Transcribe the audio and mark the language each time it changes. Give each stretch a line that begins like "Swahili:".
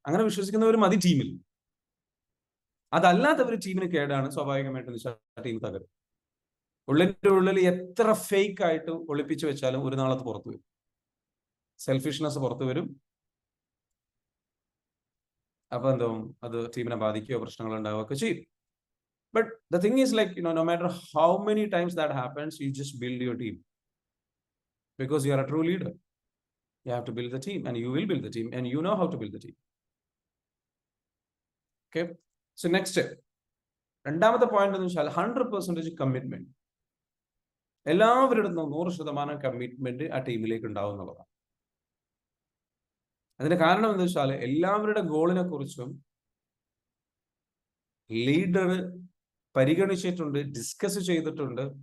Malayalam: അങ്ങനെ വിശ്വസിക്കുന്നവർ മതി ടീമിൽ. അതല്ലാത്തവർ ടീമിന് കേടാണ്. സ്വാഭാവികമായിട്ട് ടീം തകരും. ഉള്ളിൽ എത്ര ഫേക്ക് ആയിട്ട് ഒളിപ്പിച്ചു വെച്ചാലും ഒരു നാളത്ത് പുറത്തു വരും. സെൽഫിഷ്നെസ് പുറത്തു വരും. അപ്പൊ എന്താവും? അത് ടീമിനെ ബാധിക്കുകയോ പ്രശ്നങ്ങൾ ഉണ്ടാവുകയൊക്കെ ചെയ്യും.
English: But the thing is, like, no matter how many times that happens, you just build your team. Because you are a true leader. You have to build the team, and you will build the team, and you know how to build the team. Okay? So next step.
Malayalam: രണ്ടാമത്തെ point എന്ന് വെച്ചാൽ 100% commitment. എല്ലാവരുടെ 100% commitment ആ ടീമിലേക്ക് ഉണ്ടാവും എന്നുള്ളതാണ്. അതിന്റെ കാരണം എന്താ വെച്ചാൽ എല്ലാവരുടെ ഗോളിനെ കുറിച്ചും ലീഡർ പരിഗണിച്ചിട്ടുണ്ട്, ഡിസ്കസ് ചെയ്തിട്ടുണ്ട്.